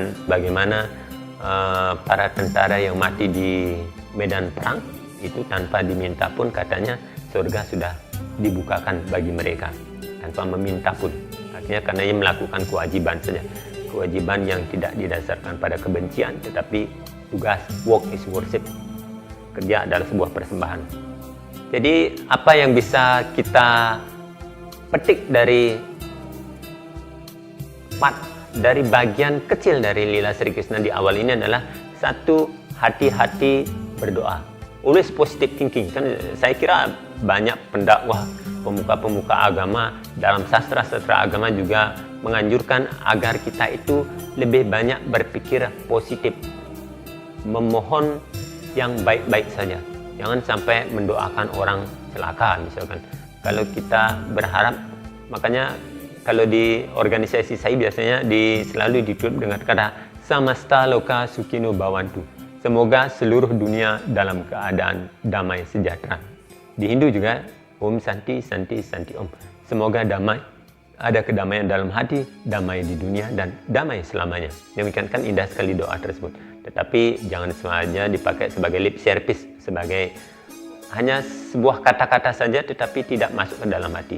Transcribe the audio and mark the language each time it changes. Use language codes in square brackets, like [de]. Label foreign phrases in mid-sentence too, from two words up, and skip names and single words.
[id] Bagaimana para tentara yang mati di medan perang itu tanpa diminta pun, katanya surga sudah dibukakan bagi mereka tanpa meminta pun. Artinya karena ia melakukan kewajiban saja, kewajiban yang tidak didasarkan pada kebencian, tetapi tugas, [en] work is worship, [id] kerja adalah sebuah persembahan. Jadi apa yang bisa kita petik dari dari bagian kecil dari lila Sri Krishna di awal ini adalah satu, hati-hati berdoa, [en] always positive thinking. [id] Kan saya kira banyak pendakwah, pemuka-pemuka agama dalam sastra-sastra agama juga menganjurkan agar kita itu lebih banyak berpikir positif, memohon yang baik-baik saja, jangan sampai mendoakan orang celaka misalkan. Kalau kita berharap, makanya kalau di organisasi saya biasanya selalu ditutup dengan kata [sa] samasta loka sukino bhavantu, [id] semoga seluruh dunia dalam keadaan damai sejahtera. Di Hindu juga [sa] Om Santi Santi Santi Om, [id] semoga damai, ada kedamaian dalam hati, damai di dunia, dan damai selamanya. Demikian kan indah sekali doa tersebut. Tetapi jangan sengaja dipakai sebagai [en] lip service, [id] sebagai hanya sebuah kata-kata saja tetapi tidak masuk ke dalam hati.